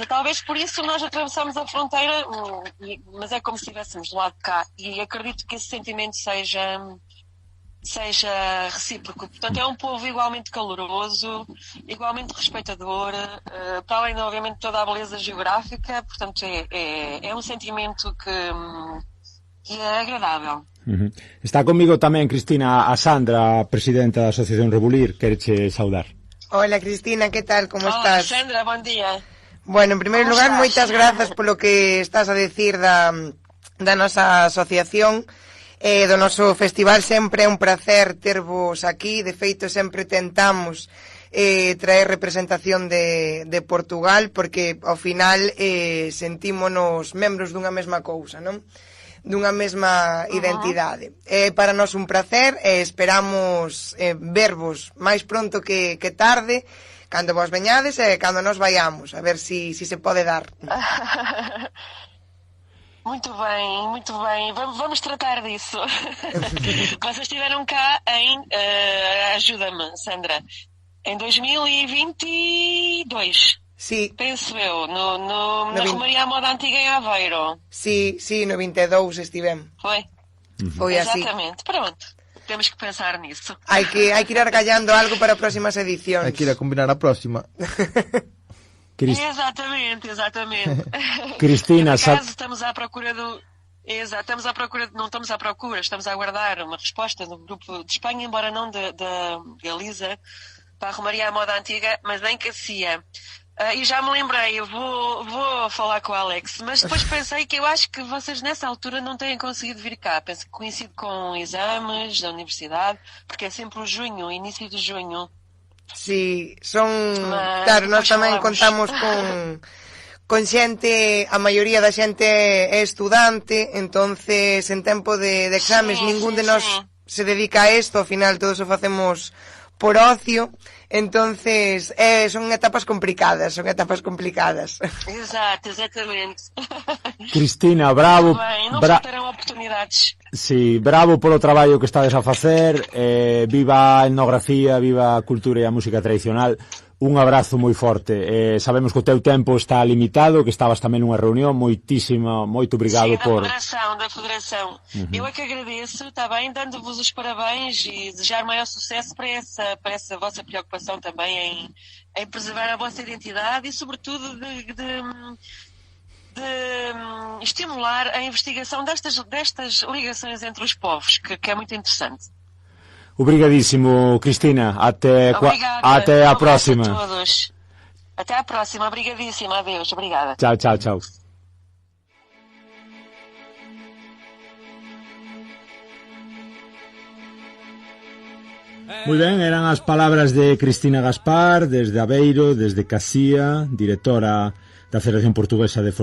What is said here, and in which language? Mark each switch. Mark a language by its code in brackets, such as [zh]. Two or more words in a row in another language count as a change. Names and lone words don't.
[pt] Talvez por isso nós atravessamos a fronteira, mas é como se estivéssemos do lado de cá, e acredito que esse sentimento seja recíproco. Portanto, é um povo igualmente caloroso, igualmente respeitador, para além de, obviamente, toda a beleza geográfica. Portanto, é um sentimento que é agradável. [gl] Está comigo tamén, Cristina, a Sandra, a presidenta da Asociación Rebulir, quereche saudar. Hola, Cristina, que tal, como estás? [es] Sandra, buen día. [gl] Bueno, en primeiro lugar, moitas grazas polo que estás a decir da nosa asociación. Do noso festival. Sempre é un placer tervos aquí. De feito, sempre tentamos traer representación de Portugal, porque ao final sentímonos membros dunha mesma cousa, non? Dunha mesma identidade. Para nós un placer, esperamos vervos máis pronto que tarde, cando vos veñades e cando nos vayamos, a ver si se pode dar. [pt] Muito bem, muito bem. Vamos tratar disso. Vocês estiveram cá em... ajuda-me, Sandra. Em 2022. [gl] Sí. [pt] Penso eu. Na Romaria à Moda Antiga em Aveiro. [gl] Sí, no 22 estivemos. [pt] Foi? [gl] Foi así. [pt] Exatamente. Pronto. Temos que pensar nisso. [gl] Hai que ir argallando algo para próximas edicións. Hai que ir a combinar a próxima. [pt] Exatamente. Cristina, por acaso estamos à procura do... Exato, não estamos à procura, estamos a aguardar uma resposta do grupo de Espanha, embora não da Galiza, para a Romaria à Moda Antiga, mas nem que CIA. E já me lembrei, eu vou falar com o Alex, mas depois pensei que eu acho que vocês nessa altura não têm conseguido vir cá. Penso que coincide com exames da universidade, porque é sempre o junho, início de junho. [gl] Sí, claro, nós tamén contamos con xente, a maioría da xente é estudante, entonces en tempo de exames ningún de nós se dedica a isto, ao final todos o facemos por ocio, entonces son etapas complicadas. [pt] Exato, exatamente. Cristina, bravo. Não faltarão oportunidades. [gl] Sí, bravo polo traballo que estades a facer, viva a etnografía, viva a cultura e a música tradicional. Un abrazo moi forte. Sabemos que o teu tempo está limitado, que estabas tamén nunha reunión. Moito obrigado por... [pt] Da Federação. Eu é que agradeço, está bem, dando-vos os parabéns e desejar maior sucesso para essa vossa preocupação também em preservar a vossa identidade e, sobretudo, de estimular a investigação destas ligações entre os povos, que é muito interessante. Obrigadíssimo, Cristina. Até a próxima. A todos. Até a próxima. Obrigadíssima. Adeus. Obrigada. [gl] Chao. Moi ben, eran as palabras de Cristina Gaspar desde Aveiro, desde Casía, directora da Federación Portuguesa de